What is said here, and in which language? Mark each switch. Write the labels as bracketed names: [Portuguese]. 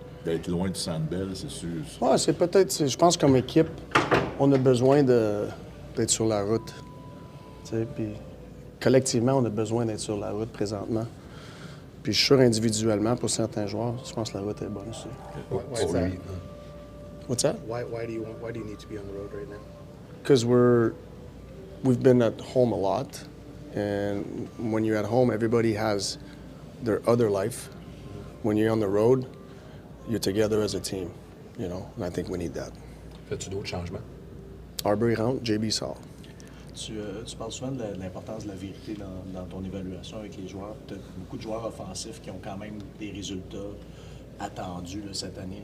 [French] d'être loin du Centre Bell, c'est sûr? Oui, c'est peut-être, je pense comme équipe, on a besoin d'être sur la route. Puis collectivement, on a besoin d'être sur la route présentement. Puis je suis sûr individuellement, pour certains joueurs, je pense que la route est bonne aussi. [English] Why is that? What's that? Why do you need to be on the road right now? Because we've been at home a lot, and when you're at home, everybody has their other life. When you're on the road, you're together as a team, you know, and I think we need that. [French] Fais-tu d'autres changements? Arbery rentre, JB sort. Tu parles souvent de l'importance de la vérité dans ton évaluation avec les joueurs. Tu as beaucoup de joueurs offensifs qui ont quand même des résultats attendus là, cette année.